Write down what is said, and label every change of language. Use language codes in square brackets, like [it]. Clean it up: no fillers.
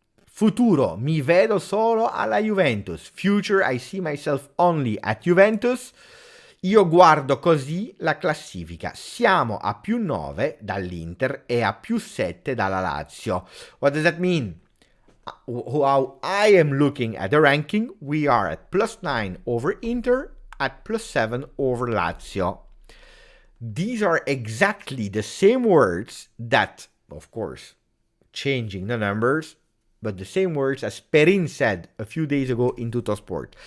[it] Futuro, mi vedo solo alla Juventus. [en] Future, I see myself only at Juventus. [it] Io guardo così la classifica. Siamo a più 9 dall'Inter e a più 7 dalla Lazio. [en] What does that mean? How I am looking at the ranking, we are at plus 9 over Inter, at plus 7 over Lazio. These are exactly the same words that, of course, changing the numbers, but the same words as Perin said a few days ago in Tuttosport.